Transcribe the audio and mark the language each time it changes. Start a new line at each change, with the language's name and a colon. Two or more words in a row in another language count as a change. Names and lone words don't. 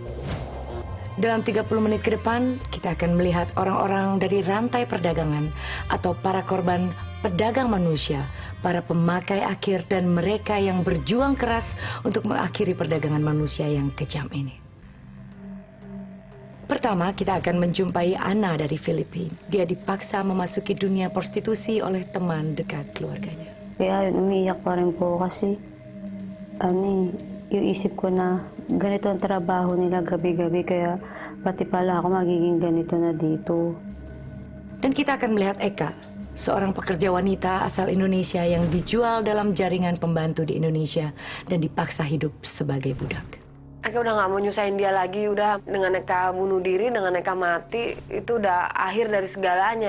Indonesian: Dalam 30 menit ke depan, kita akan melihat orang-orang dari rantai perdagangan atau para korban pedagang manusia, para pemakai akhir dan mereka yang berjuang keras untuk mengakhiri perdagangan manusia yang kejam ini. Pertama, kita akan menjumpai Ana dari Filipina. Dia dipaksa memasuki dunia prostitusi oleh teman dekat keluarganya.
Filipino: Kaya umiiyak pa rin po kasi yung isip ko na ganito ang trabaho nila gabi-gabi kaya pati pala ako magiging ganito na dito.
Indonesian: Dan kita akan melihat Eka, seorang pekerja wanita asal Indonesia yang dijual dalam jaringan pembantu di Indonesia dan dipaksa hidup sebagai budak. Eka udah nggak mau nyusahin dia lagi, udah dengan Eka bunuh diri, dengan Eka mati, itu udah akhir dari segalanya.